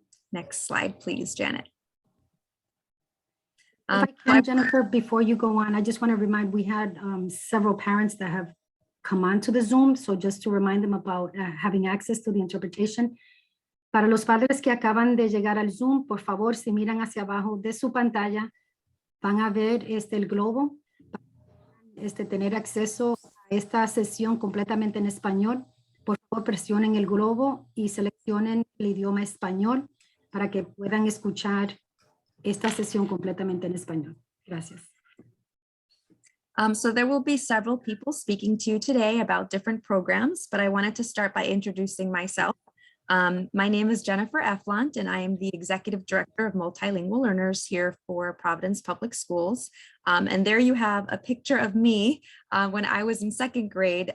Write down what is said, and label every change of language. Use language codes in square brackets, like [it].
[en] Next slide, please, Janet. If I can, Jennifer, before you go on, I just want to remind, we had several parents that have come on to the Zoom. So just to remind them about having access to the interpretation. [es] Para los padres que acaban de llegar al Zoom, por favor, si miran hacia abajo de su pantalla, van a ver el globo, tener acceso a esta sesión completamente en español. Por favor, presionen el globo y seleccionen el idioma español para que puedan escuchar esta sesión completamente en español. Gracias. [en] So there will be several people speaking to you today about different programs, but I wanted to start by introducing myself. My name is Jennifer Eflant, and I am the Executive Director of Multilingual Learners here for Providence Public Schools. And there you have a picture of me when I was in 2nd grade.